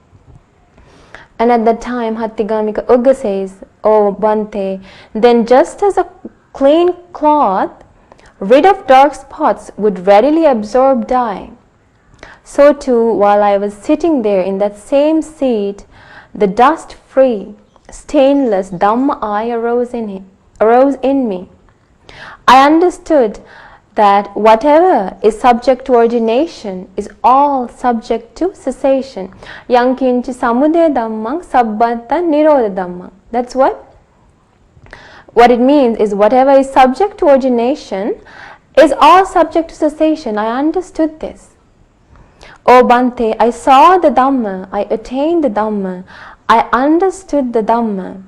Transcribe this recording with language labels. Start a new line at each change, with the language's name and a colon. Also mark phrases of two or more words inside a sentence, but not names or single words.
English: And at that time, Hatthigamaka Ugga says, "Oh Bhante, then just as a clean cloth, rid of dark spots, would readily absorb dye, so too, while I was sitting there in that same seat, the dust-free, stainless Dhamma eye arose in me. I understood that whatever is subject to origination is all subject to cessation.
Pali: Yankinchi samudaya dhammang sabbanta nirodha dhammang."
English: That's what it means is whatever is subject to origination is all subject to cessation. I understood this. Oh Bhante, I saw the Dhamma, I attained the Dhamma, I understood the Dhamma.